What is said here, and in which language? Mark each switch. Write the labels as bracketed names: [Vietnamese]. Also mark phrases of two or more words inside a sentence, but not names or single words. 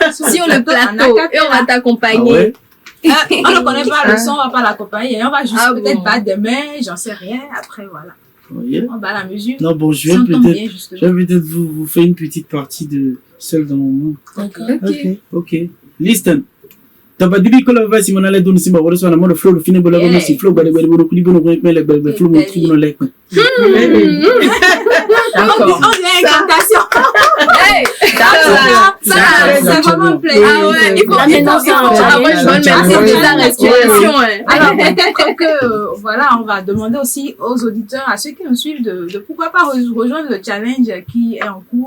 [French] Sur le plateau, et on va Ah t'accompagner. ouais? On ne connaît pas le son, on va pas l'accompagner. On va juste Ah peut-être bon. battre des mains, j'en sais rien. Après, voilà. Oui. On bat la mesure. Non, bon, je Ça vais tombe peut-être bien, justement. vous faire une petite partie de Seul dans mon monde. Ok. [English] Ok. Listen. Tabadili kola va si monale don simba wala sona mo flow lo fini bola mo si flow bale bale bono kuli bono ko mele bale flow mo kuli bono lek. [French] D'accord. On dirait incantation. Hey! C'est vraiment un plaisir. Ah ouais, il faut, Là, il maintenant, faut, c'est un ah ouais, je vais challenge. mettre des respiration, hein. Alors peut-être que voilà, on va demander aussi aux auditeurs, à ceux qui nous suivent, de pourquoi pas rejoindre le challenge qui est en cours.